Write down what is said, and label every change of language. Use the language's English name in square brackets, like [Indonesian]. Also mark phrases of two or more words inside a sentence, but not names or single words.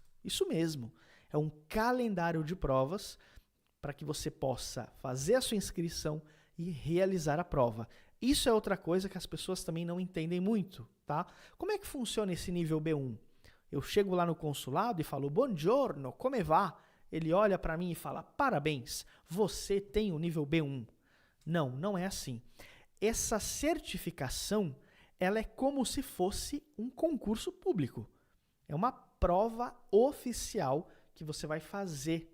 [Portuguese] Isso mesmo. É um calendário de provas para que você possa fazer a sua inscrição e realizar a prova. Isso é outra coisa que as pessoas também não entendem muito, tá? Como é que funciona esse nível B1? Eu chego lá no consulado e falo, [Italian] buongiorno, come va? [Portuguese] Ele olha para mim e fala, parabéns, você tem o nível B1. Não, não é assim. Essa certificação, ela é como se fosse um concurso público. É uma prova oficial que você vai fazer.